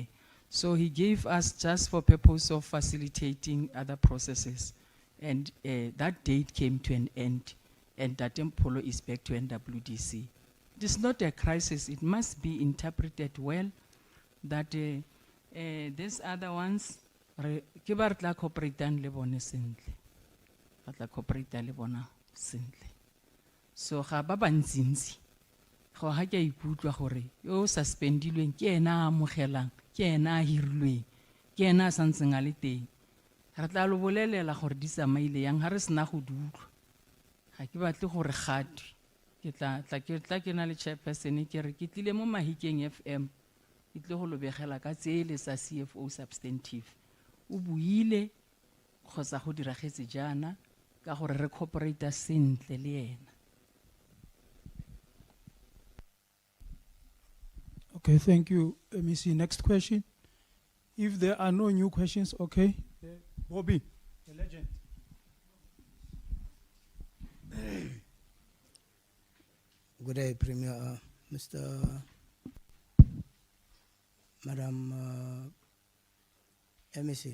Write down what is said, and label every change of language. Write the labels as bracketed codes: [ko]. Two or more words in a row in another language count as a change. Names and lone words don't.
[en] So he gave us just for purpose of facilitating other processes. And that date came to an end. And Ntate Polo is back to NWDC. It is not a crisis. It must be interpreted well that these other ones, [tn] ke ba re tla cooperate le bone sentle. Ba tla cooperate le bona sentle. So ga ba bantsintsi. Go ha ke ikutlwa gore yo suspendilweng ke ena a amogelang, ke ena a hirilweng, ke ena a santseng a le teng. Re tla lo bolelela gore di tsamaile yang ha re sena go di utlwa. Ha ke batle gore gatwe. Ke tla ke na le chairperson ke re ke tlile mo Mahikeng FM. Ke tle go lobegela ka tsele sa [en] CFO substantive. [tn] O buile kgotsa go diragetse jana ka gore re cooperate sentle le yena. [en] Okay, thank you, MEC. Next question. If there are no new questions, okay. Bobby, the legend. Good day, Premier, Madam MEC.